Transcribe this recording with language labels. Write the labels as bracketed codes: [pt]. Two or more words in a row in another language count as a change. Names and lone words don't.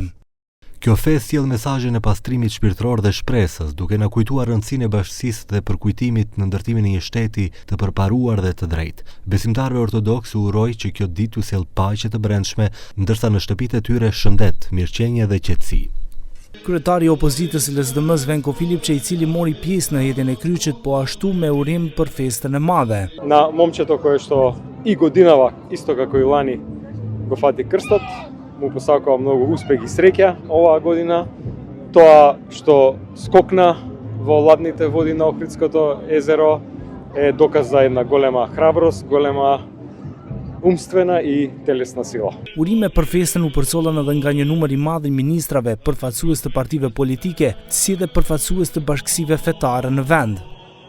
[sq] Kjo festë sjell mesazhin e pastrimit shpirtëror dhe shpresës, duke na kujtuar rëndësinë e bashkësisë dhe përkujtimit në ndërtimin e një shteti të përparuar dhe të drejtë. Besimtarëve ortodoks u uroi që kjo ditë t'u sjellë paqe të brendshme, ndërsa në shtëpitë e tyre shëndet, mirëqenie dhe qetësi. Kryetari i opozitës LSDM-s Venko Filipçe, i cili mori pjesë në hedhjen e kryqit, po ashtu me urim për festën e madhe. [mk] Na momчето кое што и годинава исто како и лани го фати крстот, му посакувам многу успех и среќа оваа година. Тоа што скокна во ладните води на Охридското езеро е доказ за една голема храброст, голема умствена и телесна сила. [sq] Urime për festën u përcollën edhe nga një numër i madh i ministrave, përfaqësues të partive politike, si dhe përfaqësues të bashkësive fetare në vend.